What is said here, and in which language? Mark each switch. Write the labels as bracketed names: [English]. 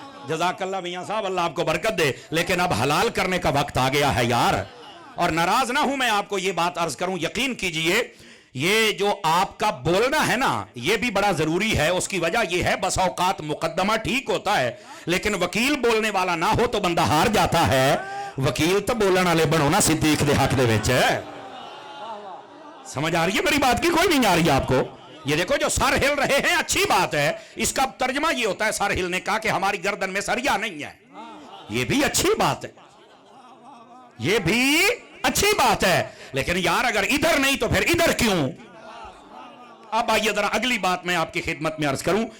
[Urdu] جزاک اللہ میاں صاحب, اللہ آپ کو برکت دے. لیکن اب حلال کرنے کا وقت آ گیا ہے یار. اور ناراض نہ ہوں میں آپ کو یہ بات عرض کروں, یقین کیجئے یہ جو آپ کا بولنا ہے نا یہ بھی بڑا ضروری ہے. اس کی وجہ یہ ہے بس اوقات مقدمہ ٹھیک ہوتا ہے لیکن وکیل بولنے والا نہ ہو تو بندہ ہار جاتا ہے. [Punjabi] وکیل تو بولن والے بنو نا صدیق دے حق دے وچ. [Urdu] سمجھ آ رہی ہے میری بات کی؟ کوئی نہیں آ رہی ہے آپ کو؟ یہ دیکھو جو سر ہل رہے ہیں اچھی بات ہے. اس کا ترجمہ یہ ہوتا ہے سر ہلنے کا کہ ہماری گردن میں سریا نہیں ہے. یہ بھی اچھی بات ہے, یہ بھی اچھی بات ہے. لیکن یار اگر ادھر نہیں تو پھر ادھر کیوں؟ اب آئیے ذرا اگلی بات میں آپ کی خدمت میں عرض کروں.